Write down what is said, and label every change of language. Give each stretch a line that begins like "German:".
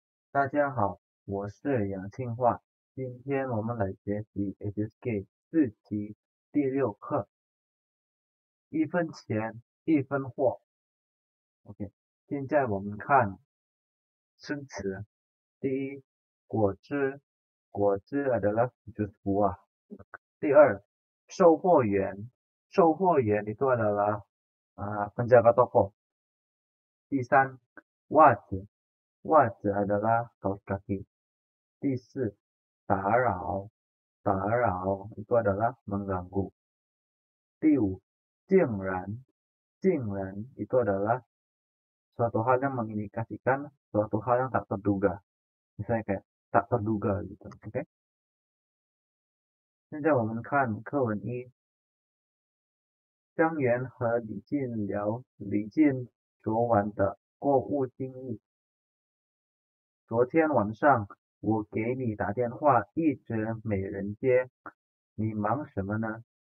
Chinese: 大家好，我是杨庆化，今天我们来学习 HSK 4级第6课，一分钱一分货。 OK，现在我们看生词，第一，果汁，果汁
Indonesian: adalah jus buah。
Chinese: 第二，售货员，售货员
Indonesian: itu adalah penjaga toko。
Chinese: 第三，袜子，袜子
Indonesian: adalah kaos kaki。
Chinese: 第四，打扰，打扰
Indonesian: itu adalah mengganggu。
Chinese: 第五，竟然，竟然
Indonesian: itu adalah suatu hal yang mengindikasikan suatu hal yang tak terduga. Misalnya kayak tak terduga gitu. Oke.
Chinese: 现在我们看课文一，张元和李静聊李静昨晚的购物经历。昨天晚上我给你打电话，一直没人接，你忙什么呢？